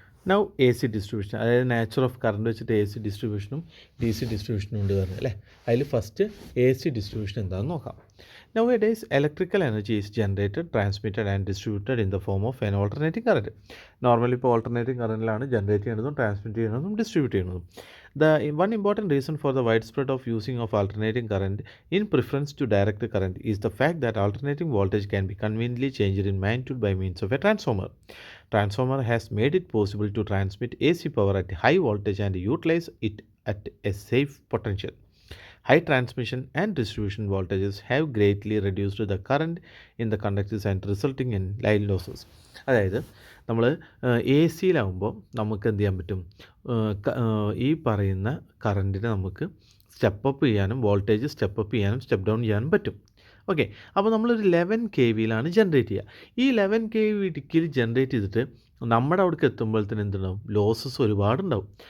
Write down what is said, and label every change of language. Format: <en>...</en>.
<ml>Now AC distribution, അതായത് nature of current വെച്ചിട്ട് AC ഡിസ്ട്രിബ്യൂഷനും DC ഡിസ്ട്രിബ്യൂഷനും ഉണ്ട് പറഞ്ഞു അല്ലേ. അതിൽ ഫസ്റ്റ് AC ഡിസ്ട്രിബ്യൂഷൻ എന്താണെന്ന് നോക്കാം.</ml> <en>Nowadays electrical energy is generated, transmitted and distributed in the form of an alternating current.</en> <ml>Normally ഇപ്പോൾ alternating കറണ്ടിലാണ് generate ചെയ്യുന്നതും ട്രാൻസ്മിറ്റ് ചെയ്യുന്നതും ഡിസ്ട്രിബ്യൂട്ട് ചെയ്യുന്നതും.</ml> <en>The one important reason for the widespread of using of alternating current in preference to direct current is the fact that alternating voltage can be conveniently changed in magnitude by means of a transformer. Transformer has made it possible to transmit AC power at high voltage and utilize it at a safe potential. High transmission and distribution voltages have greatly reduced the current in the conductors and resulting in line losses.</en> <ml>അതായത് നമ്മൾ AC-യിലാവുമ്പോൾ നമുക്ക് എന്ത് ചെയ്യാൻ പറ്റും, ഈ പറയുന്ന കറണ്ടിനെ നമുക്ക് step ചെയ്യാനും വോൾട്ടേജ് സ്റ്റെപ്പ് ചെയ്യാനും സ്റ്റെപ്പ് ഡൗൺ ചെയ്യാനും പറ്റും. ഓക്കെ, അപ്പോൾ നമ്മളൊരു 11 kV-യിലാണ് ജനറേറ്റ് ചെയ്യുക. ഈ 11 kV ഇടുക്കിയിൽ ജനറേറ്റ് ചെയ്തിട്ട് നമ്മുടെ അവിടേക്ക് എത്തുമ്പോഴത്തേന് എന്തുണ്ടാവും, ലോസസ് ഒരുപാടുണ്ടാവും.</ml>